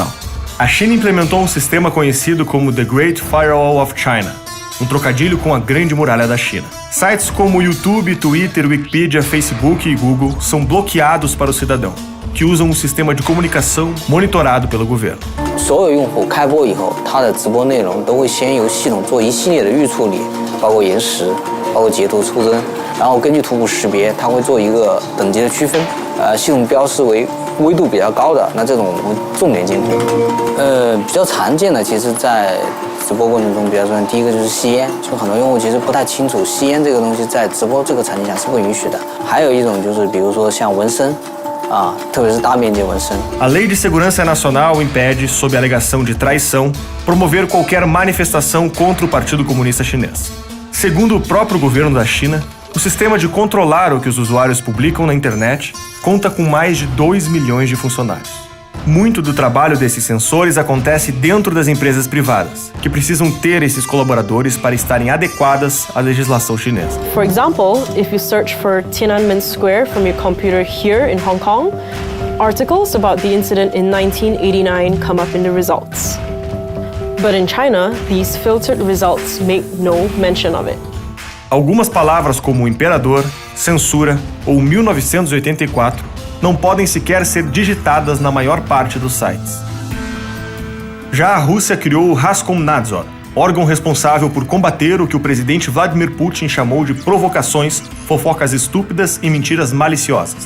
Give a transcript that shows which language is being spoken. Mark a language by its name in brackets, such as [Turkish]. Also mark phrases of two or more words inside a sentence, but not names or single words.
[Portuguese] A China implementou um sistema conhecido como The Great Firewall of China, um trocadilho com a Grande Muralha da China. Sites como YouTube, Twitter, Wikipedia, Facebook e Google são bloqueados para o cidadão, que usam um sistema de comunicação monitorado pelo governo. [Chinese] 所有用户开播以后，他的直播内容都会先由系统做一系列的预处理，包括延时，包括截图出征，然后根据图谱识别，它会做一个等级的区分。系统标示为微度比较高的，那这种我们重点监控。比较常见的，其实在直播过程中比较说，第一个就是吸烟，就很多用户其实不太清楚吸烟这个东西在直播这个场景下是不允许的。还有一种就是比如说像纹身。 [Portuguese] A Lei de Segurança Nacional impede, sob a alegação de traição, promover qualquer manifestação contra o Partido Comunista Chinês. Segundo o próprio governo da China, o sistema de controlar o que os usuários publicam na internet conta com mais de 2 milhões de funcionários. Muito do trabalho desses censores acontece dentro das empresas privadas, que precisam ter esses colaboradores para estarem adequadas à legislação chinesa. [English] For example, if you search for Tiananmen Square from your computer here in Hong Kong, articles about the incident in 1989 come up in the results. But in China, these filtered results make no mention of it. [Portuguese] Algumas palavras como imperador, censura ou 1984 não podem sequer ser digitadas na maior parte dos sites. Já a Rússia criou o Raskomnadzor, órgão responsável por combater o que o presidente Vladimir Putin chamou de provocações, fofocas estúpidas e mentiras maliciosas.